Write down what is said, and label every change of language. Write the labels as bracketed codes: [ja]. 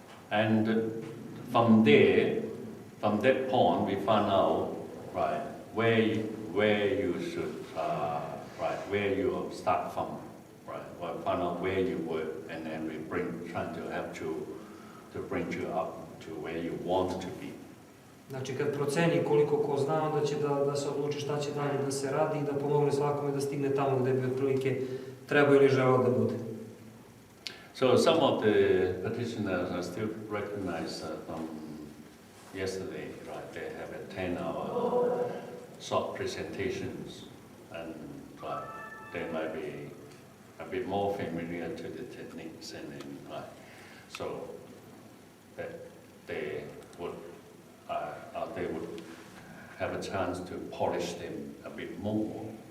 [en] And from that point, we find out where you should where you start from, or find out where you were, and then we trying to help you to bring you up to where you want to be. [sr] Znači, kad proceni koliko ko zna, onda će da se odluči šta će dalje da se radi i da pomogne svakome da stigne tamo gde bi otprilike trebao ili želeo da bude. [en] So some of the practitioners are still recognized from yesterday, right? They have a 10-hour short presentations, and they might be a bit more familiar to the techniques, and then so that they would have a chance to polish them a bit more.